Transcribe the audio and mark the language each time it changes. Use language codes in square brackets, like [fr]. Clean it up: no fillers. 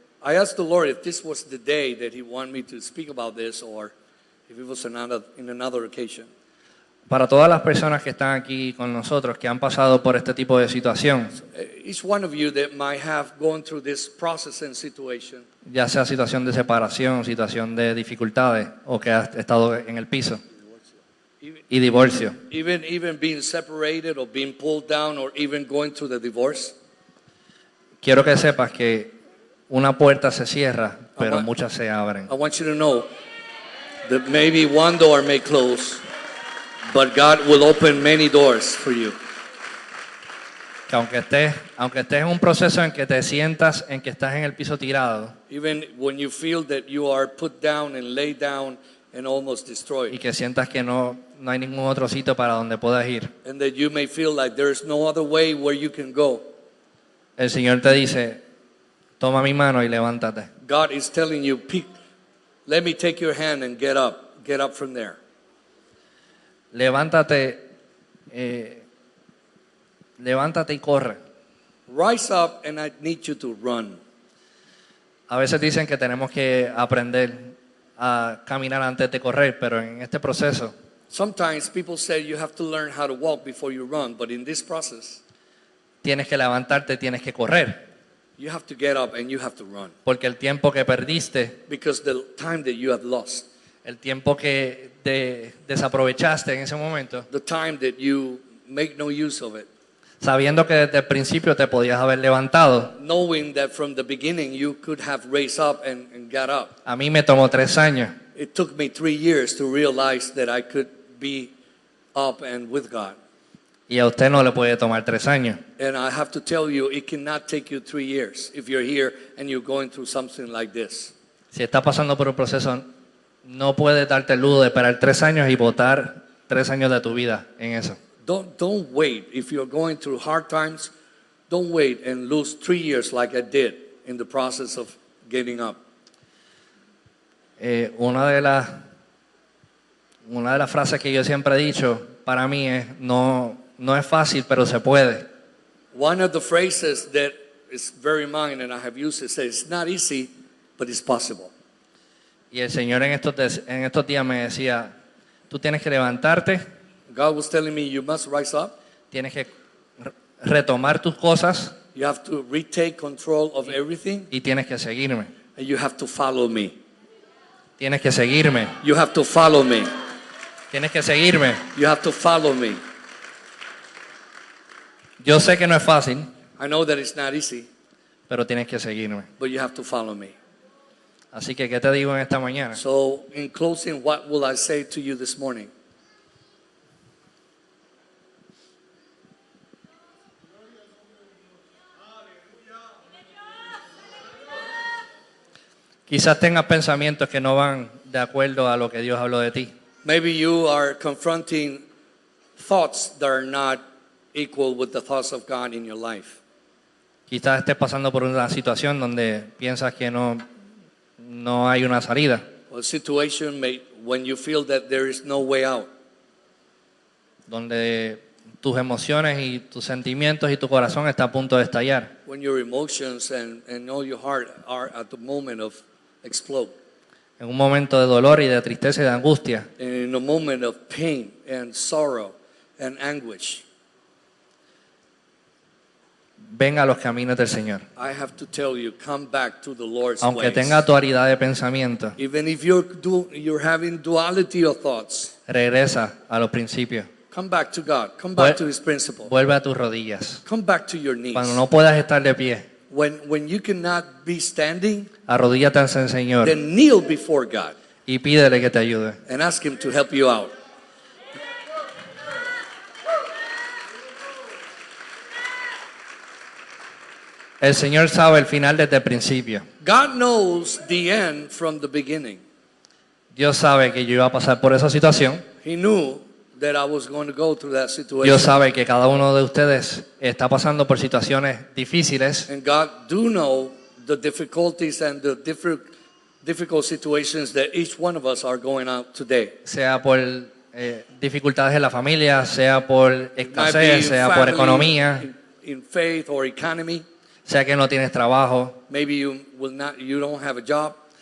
[en] I asked the Lord if this was the day that he wanted me to speak about this or if it was in another occasion. [es] Para todas las personas que están aquí con nosotros, que han pasado por este tipo de situación, [en] Each one of you that might have gone through this process and situation, [es] ya sea situación de separación, situación de dificultades o que has estado en el piso y divorcio. [en] even being separated or being pulled down or even going through the divorce, [es] Quiero que sepas que una puerta se cierra, pero Ajá. muchas se abren. [en] I want you to know that maybe one door may close, but God will open many doors for you. [es] Que aunque estés en un proceso en que te sientas en que estás en el piso tirado [en] Even when you feel that you are put down and laid down and almost [es] y [en] destroyed, [es] que sientas que no hay ningún otro sitio para donde puedas ir, [en] and that you may feel like there's no other way where you can go, [es] el Señor te dice, toma mi mano y levántate. [en] God is telling you, let me take your hand and get up from there. [es] Levántate levántate y corre. [en] Rise up and I need you to run. [es] A veces dicen que tenemos que aprender a caminar antes de correr, pero en este proceso [en] Sometimes people say you have to learn how to walk before you run, but in this process, [es] tienes que levantarte, tienes que correr, [en] you have to get up and you have to run. [es] porque el tiempo que perdiste, [en] Because the time that you have lost, [es] el tiempo que desaprovechaste en ese momento, [en] the time that you make no use of it, [es] sabiendo que desde el principio te podías haber levantado. [en] knowing that from the beginning you could have raised up and got up. [es] A mí me tomó 3 años. [en] It took me 3 years to realize that I could be up and with God. [es] Y a usted no le puede tomar 3 años. [en] And I have to tell you, it cannot take you 3 years if you're here and you're going through something like this. [es] Si estás pasando por un proceso, no puedes darte el lujo de esperar 3 años y botar 3 años de tu vida en eso. [en] Don't wait. If you're going through hard times, don't wait and lose 3 years like I did in the process of getting up. [es] Una de las frases que yo siempre he dicho para mí es, no es fácil, pero se puede. [en] One of the phrases that is very mine and I have used it says, it's not easy, but it's possible. [es] Y el Señor en estos días me decía, tú tienes que levantarte, [en] God was telling me, you must rise up. [es] tienes que retomar tus cosas [en] You have to retake control of everything [es] y tienes que seguirme. [en] and you have to follow me. [es] Tienes que seguirme. [en] You have to follow me. [es] Tienes que seguirme. [en] You have to follow me. [es] Yo sé que no es fácil, [en] I know that it's not easy, [es] pero tienes que seguirme. [en] but you have to follow me. [es] Así que, ¿qué te digo en esta mañana? [en] So, in closing, what will I say to you this morning? [es] Quizás tengas pensamientos que no van de acuerdo a lo que Dios habló de ti. [en] Maybe you are confronting thoughts that are not equal with the thoughts of God in your life. [es] Quizás estés pasando por una situación donde piensas que no hay una salida. [en] A situation when you feel that there is no way out. [es] Donde tus emociones y tus sentimientos y tu corazón está a punto de estallar. [en] When your emotions and all your heart are at the moment of explode. [es] En un momento de dolor y de tristeza y de angustia. [en] And in a moment of pain and sorrow and anguish. [es] Ven a los caminos del Señor. [en] I have to tell you, come back to the Lord's [es] Aunque [en] ways. [es] tenga dualidad de pensamiento, [en] Even if you're having duality of thoughts, [es] regresa a los principios. [en] come back to God. Come back to His principle. [es] Vuelve a tus rodillas. [en] Come back to your knees. [es] Cuando no puedas estar de pie, [en] When you cannot be standing, [es] arrodíllate ante el Señor [en] then kneel before God [es] y pídele que te ayude. [en] and ask Him to help you out. [es] El Señor sabe el final desde el principio. [en] God knows the end from the beginning. [es] Dios sabe que yo iba a pasar por esa situación. [en] He knew that I was going to go through that situation. [es] Dios sabe que cada uno de ustedes está pasando por situaciones difíciles. [en] And God do know the difficulties and the difficult situations that each one of us are going out today. [es] Sea por dificultades en la familia, sea por [en] It might be [es] escasez, [en] in [es] sea por [en] family, [es] economía, [en] in faith or economy. [es] sea que no tienes trabajo. [en] Maybe you don't have a job.